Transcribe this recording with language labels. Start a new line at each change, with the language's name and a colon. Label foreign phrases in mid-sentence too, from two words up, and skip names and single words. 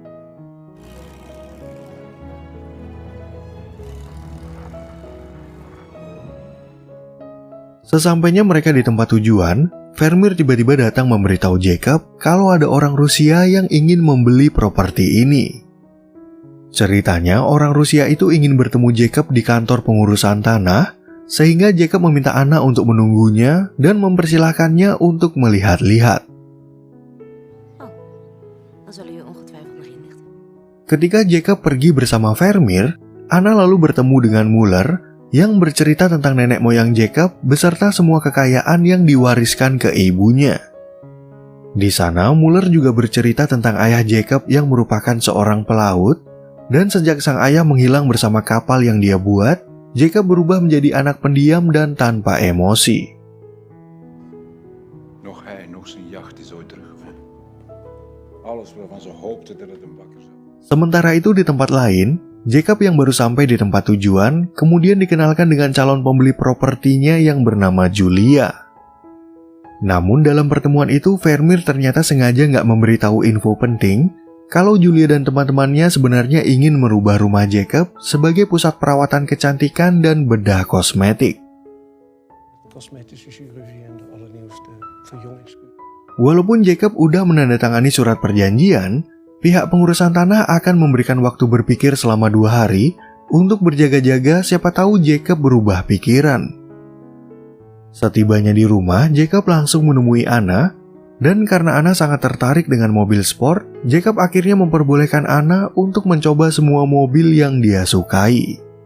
Indonesian: Sesampainya mereka di tempat tujuan, Vermeer tiba-tiba datang memberitahu Jacob kalau ada orang Rusia yang ingin membeli properti ini. Ceritanya, orang Rusia itu ingin bertemu Jacob di kantor pengurusan tanah, sehingga Jacob meminta Anna untuk menunggunya dan mempersilahkannya untuk melihat-lihat.
Dutch: Dan zullen jullie ongetwijfeld nog inlichten.
Indonesian: Ketika Jacob pergi bersama Vermeer, Anna lalu bertemu dengan Muller yang bercerita tentang nenek moyang Jacob beserta semua kekayaan yang diwariskan ke ibunya. Di sana, Muller juga bercerita tentang ayah Jacob yang merupakan seorang pelaut, dan sejak sang ayah menghilang bersama kapal yang dia buat, Jacob berubah menjadi anak pendiam dan tanpa emosi.
Dutch: Nog hij, nog zijn jacht is ooit teruggevonden. Alles waarvan ze hoopten dat het een bakker zou.
Indonesian: Sementara itu di tempat lain, Jacob yang baru sampai di tempat tujuan kemudian dikenalkan dengan calon pembeli propertinya yang bernama Julia. Namun dalam pertemuan itu Vermeer ternyata sengaja nggak memberitahu info penting kalau Julia dan teman-temannya sebenarnya ingin merubah rumah Jacob sebagai pusat perawatan kecantikan dan bedah kosmetik.
Dutch: Cosmetische chirurgie en de allernieuwste verjongingskuur.
Indonesian: Walaupun Jacob udah menandatangani surat perjanjian, pihak pengurusan tanah akan memberikan waktu berpikir selama 2 hari untuk berjaga-jaga, siapa tahu Jacob berubah pikiran. Setibanya di rumah, Jacob langsung menemui Anna, dan karena Anna sangat tertarik dengan mobil sport, Jacob akhirnya memperbolehkan Anna untuk mencoba semua mobil yang dia sukai.